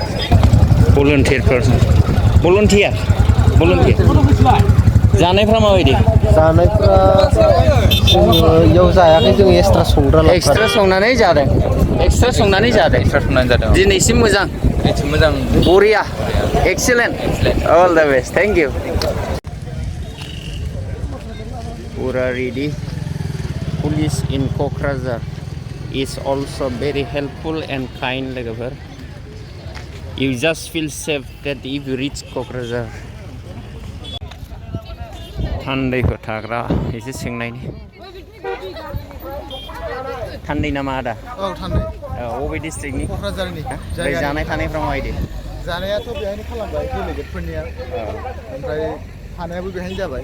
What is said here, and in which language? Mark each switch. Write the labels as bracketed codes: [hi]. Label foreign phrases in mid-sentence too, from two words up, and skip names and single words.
[brx] भलन्टियार जानायफ्रा माबायदि जानायफ्रा जोङो इयाव जायाखै जों एक्सट्रा संनानै जादों एक्सट्रा संनानै जादों एक्सट्रा संनानै जादों दिनैसिम मोजां एसे मोजां [en] बरिया excellent all the best thank you poora ready police in क'क्राझार is also very helpful and kind लोगोफोर you just feel safe that if you reach क'क्राझार [brx] थान्दैफोर थाग्रा एसे सोंनायनि थान्दै नामा आदा औ थान्दै अबे डिस्ट्रिक्टनि क'क्राझारनि ओमफ्राय जानाय थानायफ्रा माबायदि जानायाथ' बेहायनो खालामबाय डेलिगेटफोरनिया ओमफ्राय थानायाबो बेहायनो जाबाय